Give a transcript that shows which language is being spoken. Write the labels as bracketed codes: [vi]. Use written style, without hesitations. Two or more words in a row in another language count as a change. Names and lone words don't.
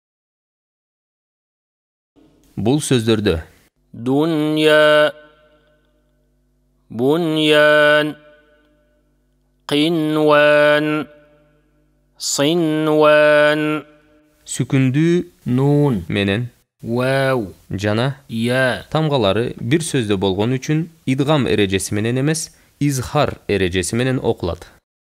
[ky] Bul sözdөрдө [ar] دنيا بنيان قنوان صنوان. [ky] Сүкүндүү نون менен واو жана يا тамгалары бир сөздө болгон үчүн идгам эрежеси менен эмес, изхар эрежеси менен окулат.